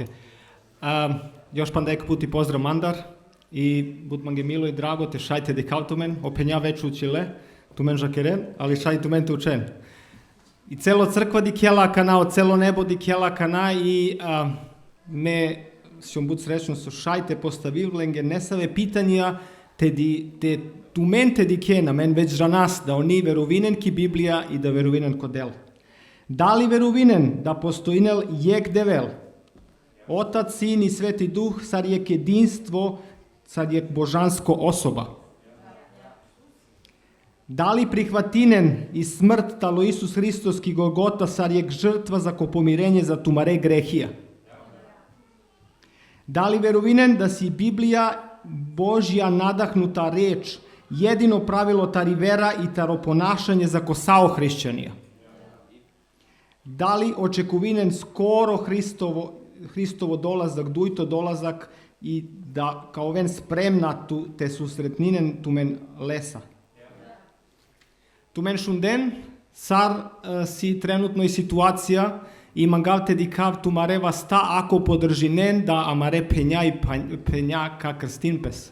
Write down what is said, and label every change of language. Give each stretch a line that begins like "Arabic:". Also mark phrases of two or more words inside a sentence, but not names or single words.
Romany: Još pandek puti pozdrav Mandar i bud mange milo i drago te šajte dekal tu men, openja već učile, tu men žakere, ali šaj tu men te učen.
Macedonian: И цело црква
Romany: ди кела кана, од цело небо ди кела кана и ме сум буд сречно со шајте поставивленге
Macedonian: несаве питања
Romany: те тументе ди кена мен веќе за нас да они верувинен ки Библија и да верувинен ко дел. Дали верувинен да постоинел јек девел? Отац, Син и Свети Дух, сар јек единство, сар јек божанско особа. Дали прихватинен и смрт тало Исус Христос ки Голгота сар јек
Macedonian: жртва за помирење за
Romany: тумаре грехија? Дали верувинен да си Библија
Macedonian: Божја надахнута реч, едино правило
Romany: тари вера
Macedonian: и таро понашање
Romany: за косао христијанија? Дали очекувинен
Macedonian: скоро Христово долазак,
Romany: дујто долазак и да као вен спремна те сусретнинен тумен леса? Тумен шунден, сар си тренутно и ситуација и мангавте дикав тумарева ста ако подржинен да амаре пења и пења ка крстинпес.